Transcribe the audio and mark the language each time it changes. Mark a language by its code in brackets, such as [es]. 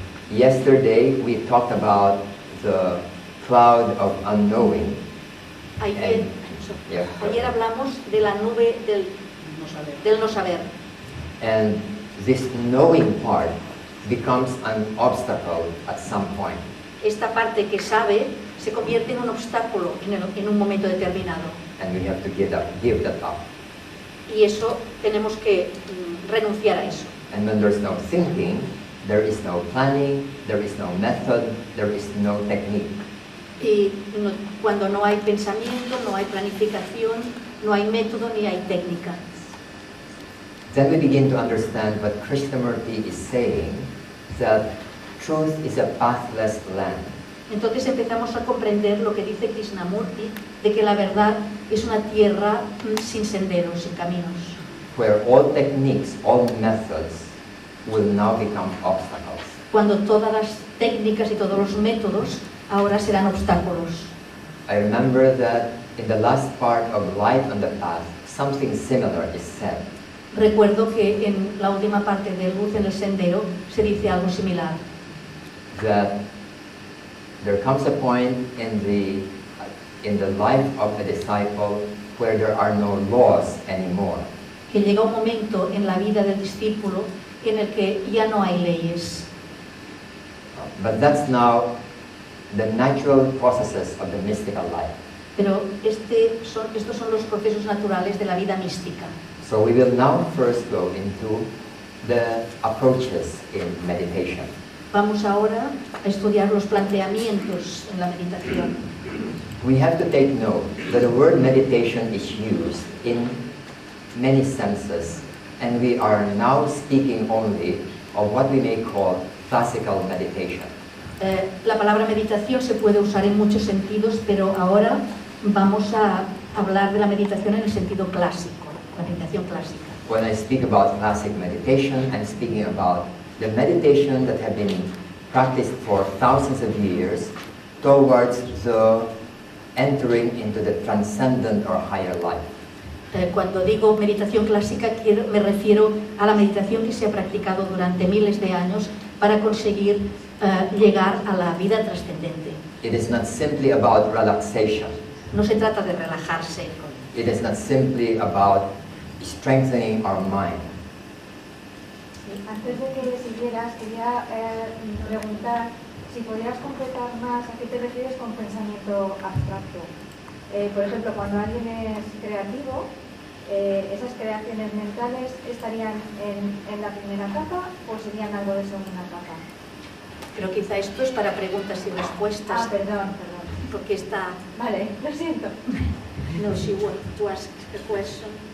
[en] Yesterday we talked about the cloud of unknowing. [es] Ayer hablamos de la nube del no saber. [en] And this knowing part becomes an obstacle at some point. [es] Esta parte que sabe se convierte en un obstáculo en un momento determinado. [en] And we have to give that up. [es] Y eso tenemos que renunciar a eso. [en] And when there's no thinking, there is no planning, there is no method, there is no technique. [es] Y cuando no hay pensamiento, no hay planificación, no hay método ni hay técnica. [en] Then we begin to understand what Krishnamurti is saying, that truth is a pathless land. [es] Entonces empezamos a comprender lo que dice Krishnamurti, de que la verdad es una tierra sin senderos, sin caminos. [en] Where all techniques, all methods will now become obstacles. [es] Cuando todas las técnicas y todos los métodos ahora serán obstáculos. [en] I remember that in the last part of Light on the Path, something similar is said. [es] Recuerdo que en la última parte de Luz en el Sendero se dice algo similar. [en] That there comes a point in the life of a disciple where there are no laws anymore. [es] Que llega un momento en la vida del discípulo en el que ya no hay leyes. [en] But that's now the natural processes of the mystical life. [es] Pero estos son los procesos naturales de la vida mística. [en] So we will now first go into the approaches in meditation. [es] Vamos ahora a estudiar los planteamientos en la meditación. [en] We have to take note that the word meditation is used in many senses, and we are now speaking only of what we may call classical meditation. [es] La palabra meditación se puede usar en muchos sentidos, pero ahora vamos a hablar de la meditación en el sentido clásico, la meditación clásica. [en] When I speak about classic meditation, I'm speaking about the meditation that have been practiced for thousands of years towards the entering into the transcendent or higher life. [es] Cuando digo meditación clásica me refiero a la meditación que se ha practicado durante miles de años para conseguir llegar a la vida trascendente. [en] It is not simply about relaxation. [es] No se trata de relajarse. [en] It is not simply about strengthening our mind. [es] Antes de que siguieras, quería preguntar si podrías completar más a qué te refieres con pensamiento abstracto. Por ejemplo, cuando alguien es creativo, esas creaciones mentales estarían en la primera capa o serían algo de segunda capa. Pero quizá esto es para preguntas y respuestas. Perdón. Porque está... Vale, lo siento. [en] No, she wanted to ask a question.